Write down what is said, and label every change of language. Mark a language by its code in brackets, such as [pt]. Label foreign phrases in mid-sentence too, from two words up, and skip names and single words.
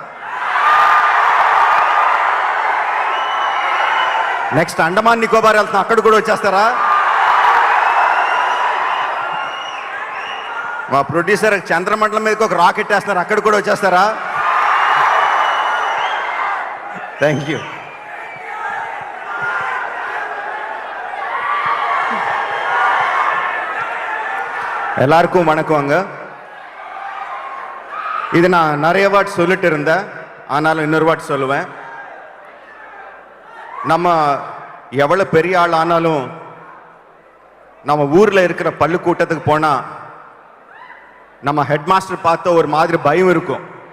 [te] నెక్స్ట్ అండమాన్ నికోబార్ వెళ్తున్నాం, అక్కడ కూడా వచ్చేస్తారా? మా ప్రొడ్యూసర్ చంద్రమండలం మీదకి ఒక రాకెట్ వేస్తున్నారు, అక్కడ కూడా వచ్చేస్తారా? [en] thank you. [ta] எல்லாருக்கும் வணக்கங்க. இது நான் நிறைய வாட் சொல்லிட்டு இருந்தேன், ஆனாலும் இன்னொரு வாட் சொல்லுவேன். நம்ம எவ்வளோ பெரிய ஆள் ஆனாலும் நம்ம ஊரில் இருக்கிற பள்ளிக்கூட்டத்துக்கு போனால் நம்ம [en] head master [ta] பார்த்த ஒரு மாதிரி பயம் இருக்கும்.